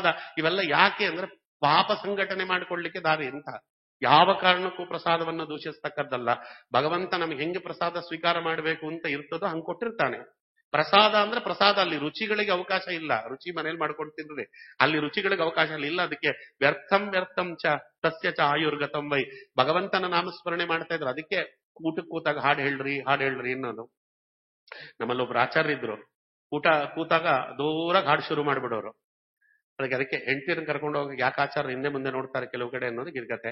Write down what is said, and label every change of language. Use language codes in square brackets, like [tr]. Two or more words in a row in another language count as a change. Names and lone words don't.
[kn] ಇವೆಲ್ಲ ಯಾಕೆ ಅಂದ್ರೆ ಪಾಪ ಸಂಘಟನೆ ಮಾಡಿಕೊಳ್ಳಿಕ್ಕೆ ದಾರಿ ಅಂತ. ಯಾವ ಕಾರಣಕ್ಕೂ ಪ್ರಸಾದವನ್ನು ದೂಷಿಸ್ತಕ್ಕದ್ದಲ್ಲ. ಭಗವಂತ ನಮ್ಗೆ ಹೆಂಗೆ ಪ್ರಸಾದ ಸ್ವೀಕಾರ ಮಾಡಬೇಕು ಅಂತ ಇರ್ತದೋ ಹಂಗೆ ಕೊಟ್ಟಿರ್ತಾನೆ. ಪ್ರಸಾದ ಅಂದ್ರೆ ಪ್ರಸಾದ, ಅಲ್ಲಿ ರುಚಿಗಳಿಗೆ ಅವಕಾಶ ಇಲ್ಲ. ರುಚಿ ಮನೇಲಿ ಮಾಡ್ಕೊಂಡು ತಿಂದ್ರೆ ಅಲ್ಲಿ ರುಚಿಗಳಿಗೆ ಅವಕಾಶ ಇಲ್ಲ. [sa] ಅದಕ್ಕೆ ವ್ಯರ್ಥಂ ವ್ಯರ್ಥಂ ಚ ತಸ್ಯ ಚ ಆಯುರ್ಗತಂ ವೈ. [kn] ಭಗವಂತನ ನಾಮಸ್ಮರಣೆ ಮಾಡ್ತಾ ಇದ್ರು. ಅದಕ್ಕೆ ಊಟಕ್ಕೆ ಕೂತಾಗ ಹಾಡು ಹೇಳ್ರಿ ಅನ್ನೋದು. ನಮ್ಮಲ್ಲೊಬ್ರು ಆಚಾರ್ಯ ಇದ್ರು. ಊಟ ಕೂತಾಗ ದೂರಾಗ ಹಾಡು ಶುರು ಮಾಡ್ಬಿಡೋರು. ಅದಕ್ಕೆ ಹೆಂಡತಿರನ್ನ ಕರ್ಕೊಂಡು ಹೋಗಿ ಯಾಕೆ ಆಚಾರ್ಯ ಹಿಂದೆ ಮುಂದೆ ನೋಡ್ತಾರೆ ಕೆಲವು ಕಡೆ ಅನ್ನೋದು ಗಿರ್ಗತೆ.